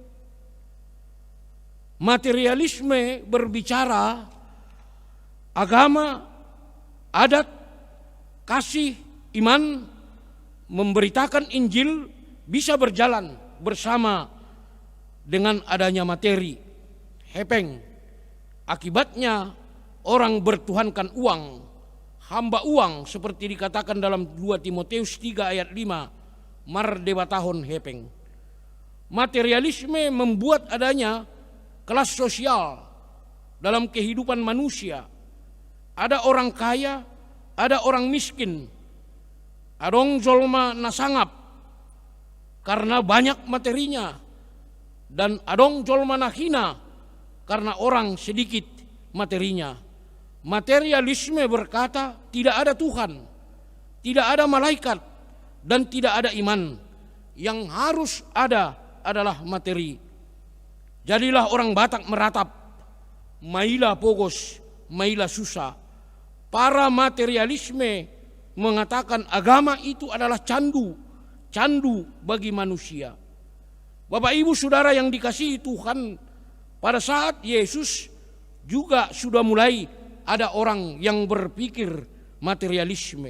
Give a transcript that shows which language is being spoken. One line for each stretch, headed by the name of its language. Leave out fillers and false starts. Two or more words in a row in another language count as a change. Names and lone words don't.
Indonesian: Materialisme berbicara agama, adat, kasih, iman, memberitakan Injil bisa berjalan bersama dengan adanya materi. Hepeng. Akibatnya orang bertuhankan uang, hamba uang seperti dikatakan dalam 2 Timotius 3 ayat 5,
Batak Toba: mardebatahon hepeng.
Indonesian: Materialisme membuat adanya kelas sosial dalam kehidupan manusia. Ada orang kaya, ada orang miskin.
Batak Toba: Adong jolma nasangap
Indonesian: karena banyak materinya, dan
Batak Toba: adong jolma nahina
Indonesian: karena orang sedikit materinya. Materialisme berkata tidak ada Tuhan, tidak ada malaikat, dan tidak ada iman. Yang harus ada adalah materi. Jadilah orang Batak meratap,
Batak Toba: maila pogos, maila susah.
Indonesian: Para materialisme mengatakan agama itu adalah candu bagi manusia. Bapak Ibu Saudara yang dikasihi Tuhan, pada saat Yesus juga sudah mulai ada orang yang berpikir materialisme.